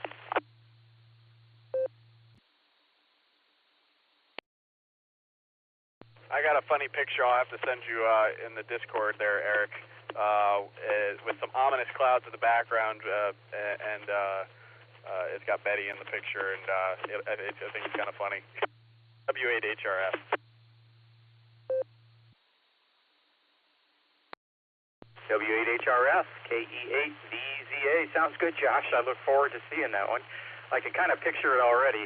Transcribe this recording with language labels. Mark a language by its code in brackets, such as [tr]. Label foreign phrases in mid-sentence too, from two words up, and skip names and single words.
[en] I got a funny picture I'll have to send you in the Discord there, Eric, with some ominous clouds in the background, and it's got Betty in the picture, and I think it's kind of funny. W8HRF. W8HRF, KE8VZA. Sounds good, Josh. I look forward to seeing that one. I can kind of picture it already.